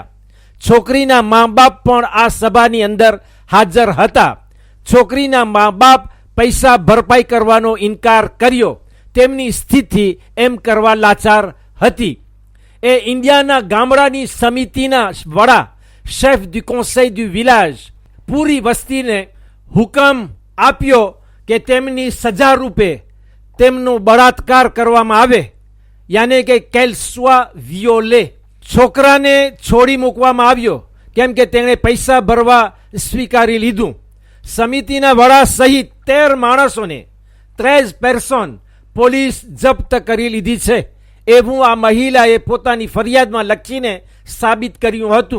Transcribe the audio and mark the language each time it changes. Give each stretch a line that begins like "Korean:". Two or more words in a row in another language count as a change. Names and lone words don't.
Gujarati: છોકરીના મા બાપ પણ આ સભાની અંદર હાજર હતા. છોકરીના મા બાપ પૈસા ભરપાઈ કરવાનો ઇનકાર કર્યો. તેમની સ્થિતિ એમ કરવા લાચાર હતી. એ ઇન્ડિયાના ગામડાની સમિતિના વડા,
French: chef du conseil du village,
Gujarati: પૂરી વસ્તીને હુકમ આપ્યો કે તેમની સજા રૂપે તેમનો બળાત્કાર કરવામાં આવે, યાને કે
French: qu'elle soit violée.
Gujarati: છોકરાને છોડી મૂકવામાં આવ્યો કેમ કે તેણે પૈસા ભરવા સ્વીકારી લીધું. સમિતિના વડા સહિત 13 માણસોને, 13 પર્સન પોલીસ જપ્ત કરી લીધી છે એવું આ મહિલાએ પોતાની ફરિયાદમાં લખીને સાબિત કર્યું હતું.